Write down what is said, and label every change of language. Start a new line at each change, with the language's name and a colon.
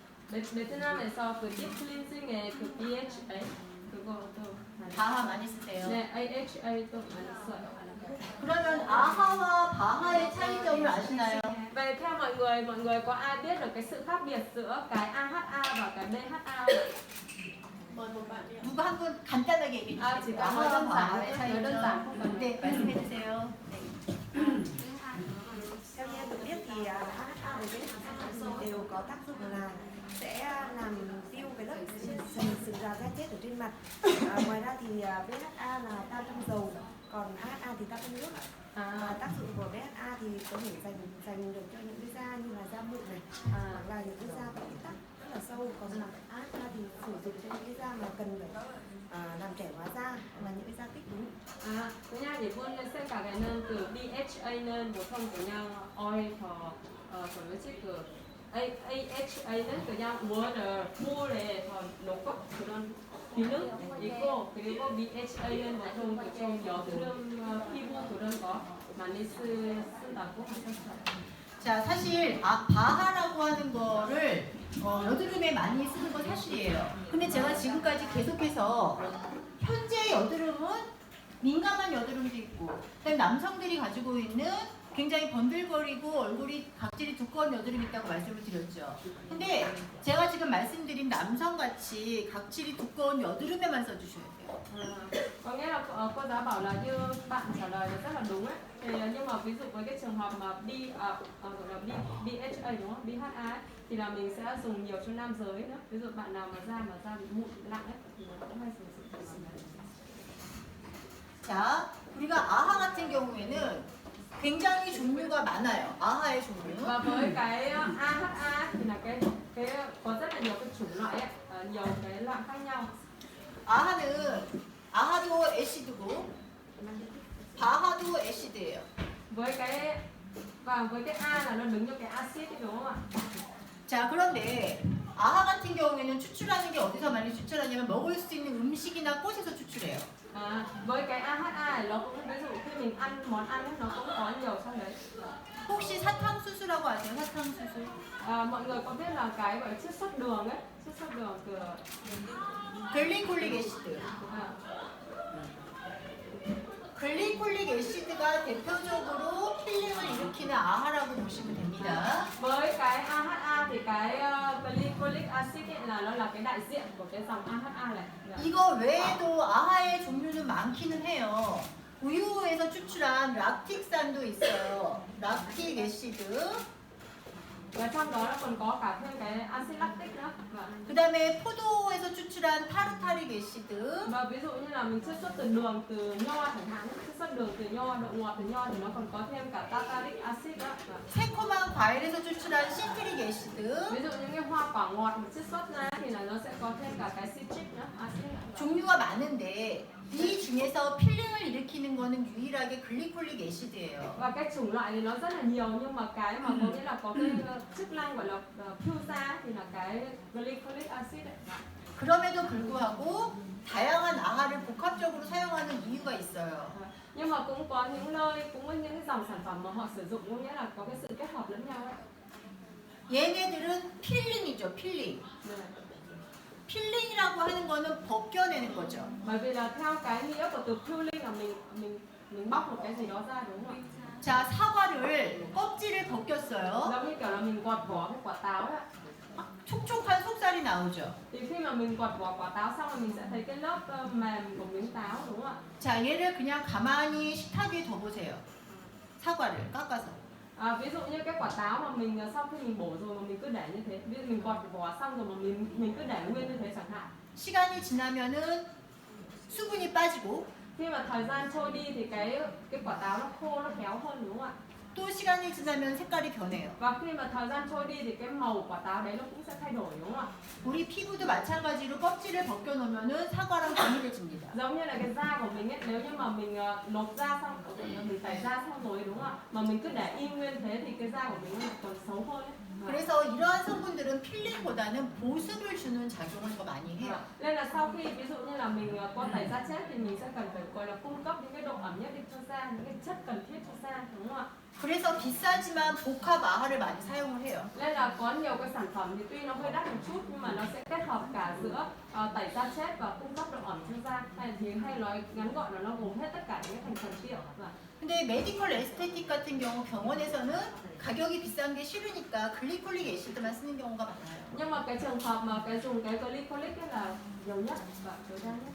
Korean: 베트남에서 그 deep cleansing의 그 BHA 그거도 바하 많이 쓰세요. 네, AHA도 많이 써요. 그러면 아하와 바하의 차이점을 아시나요?
Vietnamese: Vậy theo mọi người có ai biết được cái sự khác biệt giữa cái AHA và cái BHA? Mời một bạn đi ạ.
Korean: 누가 한 분 간단하게 얘기해
Vietnamese: Chỉ
Korean: 주세요.
Vietnamese: có nói đơn giản, nói đơn giản không cần.
Korean: 네, 말씀해 주세요.
Vietnamese: Theo như em được biết thì AHA và BHA đều có tác dụng là sẽ làm tiêu cái lớp sừng già da chết ở trên mặt. Ngoài ra thì BHA là tan trong dầu, còn AHA thì tan trong nước. Và tác dụng của BHA thì có thể dành được cho những cái da như là da mụn này, hoặc là những cái da có tít tắc rất là sâu. Còn là AHA thì sử dụng cho những cái da mà cần phải làm trẻ hóa da, là những cái da kích đúng.
Korean: 그냥 이분은 생각에는 그 BHA는 보통 그냥 oil 더 뭐지 그 AHA는 그냥 water, 물에 더 녹고 그런 기능 있고 그리고 BHA는 보통 좀 여드름 피부 그런 거 많이 쓴다고 하셨어요. 자, 사실 바하라고 하는 거를 여드름에 많이 쓰는 건 사실이에요. 근데 제가 지금까지 계속해서 현재 여드름은 민감한 여드름도 있고 그다음에 남성들이 가지고 있는 굉장히 번들거리고 얼굴이 각질이 두꺼운 여드름이 있다고 말씀을 드렸죠. 근데 제가 지금 말씀드린 남성같이 각질이 두꺼운 여드름에만 써주셔야 돼요.
Vietnamese: Có nghĩa là cô giáo bảo là như bạn trả lời là rất là đúng ấy. Thì nhưng mà ví dụ với cái trường hợp mà gọi là BHA đúng không? BHA ấy, thì là mình sẽ dùng nhiều cho nam giới nữa. Ví dụ bạn nào mà da bị mụn nặng ấy thì mình cũng hay sử dụng cái này.
Korean: 자, 우리가 아하 같은 경우에는 굉장히 종류가 많아요. 아하의 종류.
Vietnamese: Và với cái AHA thì là cái có rất là nhiều cái chủng loại ấy, nhiều cái loại khác nhau.
Korean: 아하도 애시드고 바하도 애시드예요.
Vietnamese: với cái A là nó đứng cho cái axit đúng không ạ?
Korean: 자, 그런데 아하 같은 경우에는 추출하는 게 어디서 많이 추출하냐면 먹을 수 있는 음식이나 꽃에서 추출해요.
Vietnamese: Với cái AHA nó cũng ví dụ khi mình ăn món ăn ấy, nó cũng có nhiều trong đấy.
Korean: 혹시 사탕수수라고 아세요? 사탕수수?
Vietnamese: Mọi người có biết là cái gọi là chiết xuất đường ấy, chiết xuất đường từ
Korean: 글리콜릭 애시드. 글리콜릭 애시드가 대표적으로 필링을 일으키는 아하라고 보시면 됩니다.
Vietnamese: với cái AHA thì cái glycolic acid ấy là nó là cái đại diện của cái dòng AHA này.
Korean: 이거 외에도 아하의 종류는 많기는 해요. 우유에서 추출한 락틱산도 있어요. 락틱 애시드.
Vietnamese: Và trong đó nó còn có cả thêm cái acid lactic nữa.
Korean: 그 다음에 포도에서 추출한 타르타릭 애시드.
Vietnamese: Và ví dụ như là mình chiết xuất từ đường từ nho chẳng hạn, chiết xuất đường từ nho, đậu ngọt từ nho thì nó còn có thêm cả tartaric acid đó.
Korean: 새콤한 과일에서 추출한 시트릭 애시드.
Vietnamese: Ví dụ những cái hoa quả ngọt mà chiết xuất ra thì là nó sẽ có thêm cả cái citric nữa, acid nữa.
Korean: 종류가 많은데 이 중에서 필링을 일으키는 거는 유일하게 글리콜릭 애시드예요.
Vietnamese: Và cái chủng loại thì nó rất là nhiều nhưng mà cái mà có nghĩa là có cái chức năng gọi là pursa thì là cái glycolic acid ấy.
Korean: 그럼에도 불구하고 다양한 아하를 복합적으로 사용하는 이유가 있어요.
Vietnamese: Nhưng mà cũng có những nơi, cũng có những cái dòng sản phẩm mà họ sử dụng có nghĩa là có cái sự kết hợp lẫn nhau ấy.
Korean: 얘네들은 필링이죠, 필링.
Vietnamese: Này.
Korean: 필링이라고 하는 거는 벗겨내는 거죠.
Vietnamese: Bởi vì là theo cái nghĩa của từ peeling là mình bóc một cái gì đó ra đúng không
Korean: 자, 사과를 껍질을 벗겼어요.
Vietnamese: ạ? Giống như kiểu là mình gọt vỏ cái quả táo ấy.
Korean: 촉촉한 속살이 나오죠.
Vietnamese: Thì khi mà mình gọt vỏ quả táo xong rồi mình sẽ thấy cái lớp mềm của miếng táo đúng không ạ?
Korean: 자, 얘를 그냥 가만히 식탁 위에 둬보세요. 사과를 깎아서.
Vietnamese: Ví dụ như cái quả táo mà mình sau khi mình bổ rồi mà mình cứ để như thế, ví dụ mình gọt vỏ xong rồi mà mình cứ để nguyên như thế chẳng hạn.
Korean: 시간이 지나면은 수분이 빠지고
Vietnamese: Khi mà thời gian trôi đi thì cái quả táo nó khô, nó khéo hơn đúng không ạ?
Korean: 또 시간이 지나면 색깔이 변해요.
Vietnamese: Và khi mà thời gian trôi đi thì cái màu quả táo đấy nó cũng sẽ thay đổi đúng không ạ?
Korean: 우리 피부도 마찬가지로 껍질을 벗겨놓으면은 사과랑 동일해집니다.
Vietnamese: Giống như là cái da của mình ấy, nếu như mà mình lột da xong, mình tẩy da xong rồi đúng không ạ? Mà mình cứ để im nguyên thế thì cái da của mình nó còn xấu hơn ấy.
Korean: 그래서 이러한 성분들은 필링보다는 보습을 주는 작용을 더 많이 해요.
Vietnamese: Nên là sau khi ví dụ như là mình có tẩy da chết thì mình sẽ cần phải gọi là cung cấp những cái độ ẩm nhất định cho da, những cái chất cần thiết cho da đúng không ạ?
Korean: 그래서 비싸지만 복합 아하를 많이 사용을 해요.
Vietnamese: Nên là có nhiều cái sản phẩm thì tuy nó hơi đắt một chút nhưng mà nó sẽ kết hợp cả giữa tẩy da chết và cung cấp độ ẩm cho da. Hay nói ngắn gọn là nó gồm hết tất cả những cái thành phần liệu.
Korean: 근데 메디컬 에스테틱 같은 경우 병원에서는 가격이 비싼 게 싫으니까 글리콜릭 애시드만 쓰는 경우가 많아요.
Vietnamese: Nhưng mà cái trường hợp mà cái dùng cái glycolic ấy là nhiều nhất và tối đa nhất.